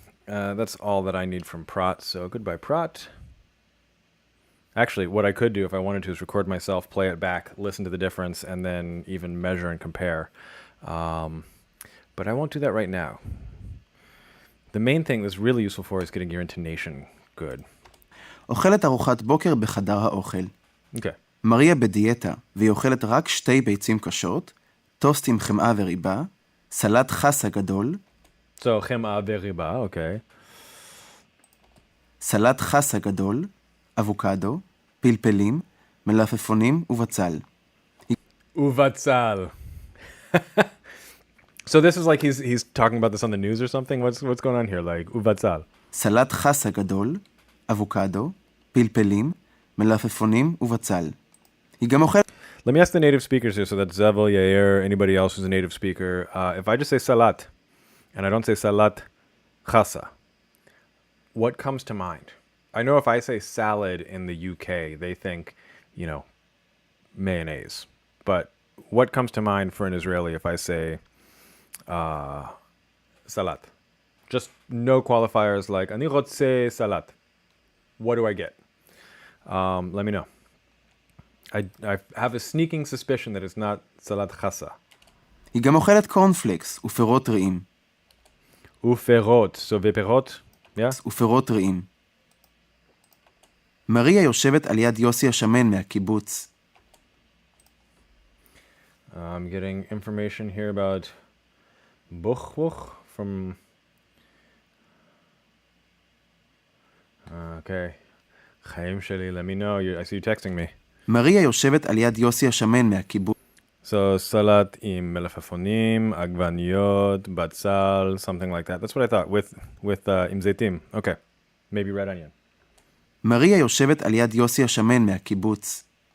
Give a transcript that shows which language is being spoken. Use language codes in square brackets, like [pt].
[en] That's all that I need from Prot. So goodbye, Prot. Actually, what I could do if I wanted to is record myself, play it back, listen to the difference, and then even measure and compare. But I won't do that right now. The main thing that's really useful for is getting your intonation good. [he] אוכלת ארוחת בוקר בחדר האוכל. [en] Okay. [he] מריה בדיאטה, והיא אוכלת רק 2 ביצים קשות, טוסט עם חמאה וריבה, סלט חסה גדול. [en] So, [he] חמאה וריבה, [en] okay. [he] סלט חסה גדול, אבוקדו, פלפלים, מלפפונים ובצל. Uvatsal. [en] So this is like he's talking about this on the news or something? What's going on here? Like, uvatsal. [he] סלט חסה גדול, אבוקדו, פלפלים, מלפפונים ובצל. היא גם אוכלת... [en] Let me ask the native speakers here, so that's Zevel, Yair, anybody else who's a native speaker. If I just say salat, and I don't say salat, Chasa. What comes to mind? I know if I say salad in the UK, they think, mayonnaise. But what comes to mind for an Israeli if I say salat? Just no qualifiers like [he] ani rotze salat. [en] What do I get? Let me know. I have a sneaking suspicion that it's not salat chasa. [he] היא גם אוכלת קורנפלקס ופירות טריים. Uferot. [en] So viperot? Yeah? [he] ופירות טריים. מריה יושבת על יד יוסי השמן מהקיבוץ. [en] I'm getting information here about Buchwuch from... Okay. [he] Chaim sheli, [en] let me know. I see you texting me. [he] מריה יושבת על יד יוסי השמן מהקיבוץ. So, salat עם מלפפונים, עגבניות, בצל, [en] something like that. That's what I thought, with [he] עם זיתים. [en] Okay. Maybe red onion. [he] מריה יושבת על יד יוסי השמן מהקיבוץ.